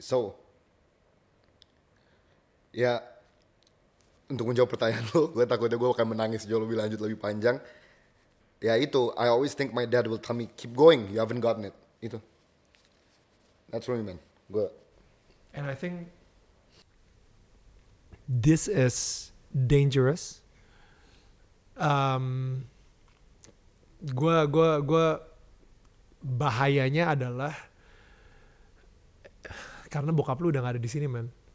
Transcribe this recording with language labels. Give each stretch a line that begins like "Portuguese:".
Indonesian: So, ya, untuk menjawab pertanyaan lo, gue takutnya gue akan menangis jauh lebih lanjut, lebih panjang. Ya itu,
English: I always think my dad will tell me, keep going, you haven't gotten it. Itu. That's for me, man. And I think this is dangerous.
Indonesian: Gue bahayanya adalah karena bokap lu udah gak ada di sini, man.